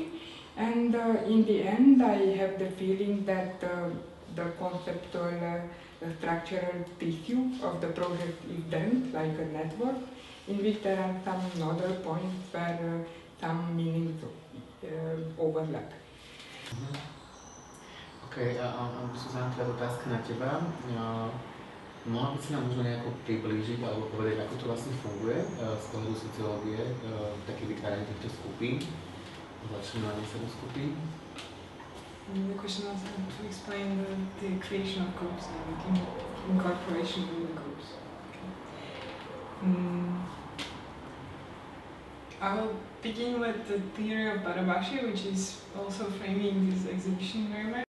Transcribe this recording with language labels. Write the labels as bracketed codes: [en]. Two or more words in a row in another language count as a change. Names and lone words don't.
[en] And in the end, I have the feeling that the conceptual structural tissue of the project is dense, like a network, in which there are some nodal points where some meanings overlap. [sk] OK, Zuzana, teda otázka na teba. Mohla by si nám možno nejako priblížiť alebo povedať, ako to vlastne funguje z pohľadu sociológie, také vytváranie týchto skupín, začínanie sa do skupín? [en] The question was to explain the creation of groups and incorporation in the groups. Okay. I'll begin with the theory of Barabashi, which is also framing this exhibition very much.